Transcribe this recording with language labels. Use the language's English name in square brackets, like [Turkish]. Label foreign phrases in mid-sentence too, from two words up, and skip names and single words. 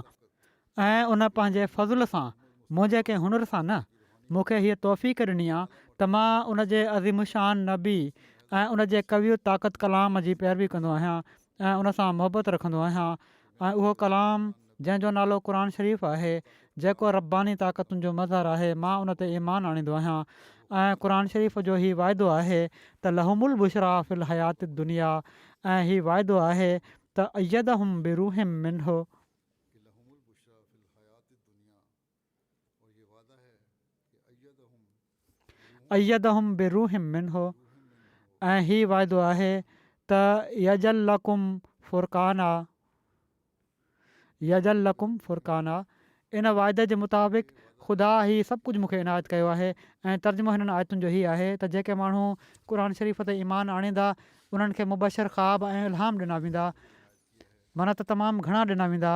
[Sindhi] ऐं उन पंहिंजे फज़ुल सां मुंहिंजे कंहिं हुनर सां न, मूंखे हीअ तौफ़ीक़ ॾिनी आहे त मां उन जे अज़ीमुशान नबी ऐं उन जे कवियत ताक़त कलाम जी पैरवी कंदो आहियां ऐं उन सां मुहबत रखंदो आहियां। ऐं उहो कलाम जंहिंजो नालो क़ुर शरीफ़ आहे जेको रब्बानी ताक़तुनि जो मज़हर आहे, मां उन ते ईमान आणींदो आहियां। ऐं क़ुर शरीफ़ जो हीउ वाइदो आहे त [Arabic] لهم البشرى في الحياة الدنيا [Sindhi] ऐं हीउ वाइदो आहे त [Arabic] أيدهم بروح منه أيدهم بروح منه [Sindhi] ऐं हीउ वाइदो आहे त [Arabic] يجعل لكم فرقانا. [Sindhi] इन वाइदे जे मुताबिक़ ख़ुदा ही सभु कुझु मूंखे इनायत कयो आहे। ऐं तर्जुमो हिननि आयतुनि जो हीअ आहे त जेके माण्हू क़ुर शरीफ़ ते ईमान आणींदा उन्हनि खे मुबशर ख़्वाब ऐं इल्हाम ॾिना वेंदा, माना त तमामु घणा ॾिना वेंदा।